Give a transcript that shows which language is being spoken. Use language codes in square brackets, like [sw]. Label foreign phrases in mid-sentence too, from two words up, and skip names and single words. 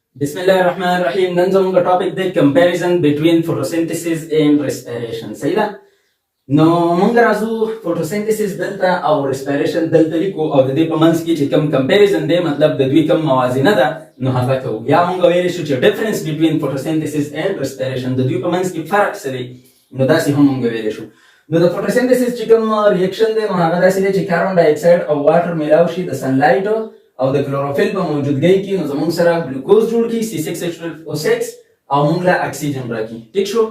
[ar] بسم الله الرحمن الرحيم. [ps] نن زموږ ټاپک دی [en] comparison between photosynthesis and respiration. [ps] صحیح ده؟ نو موږ راځو photosynthesis دلته او respiration دلته لیکو او د دې په منځ کې چې کوم comparison دی مطلب د دوی کوم موازنه ده نو هغه کوو. یا موږ ویلی شو چې [en] difference between photosynthesis and respiration [ps] د دوی په منځ کې فرق څه دی نو داسې هم موږ ویلی شو. نو د photosynthesis چې کوم ریاکشن دی نو هغه داسې دی چې [en] carbon dioxide [ps] او واټر میلاو شي د سنلایټ او د کلوروفیل په موجودګۍ کې نو زموږ سره ګلوکوز جوړ کی C6H12O6 او موږ له اکسیجن راکړي. ټیک شو.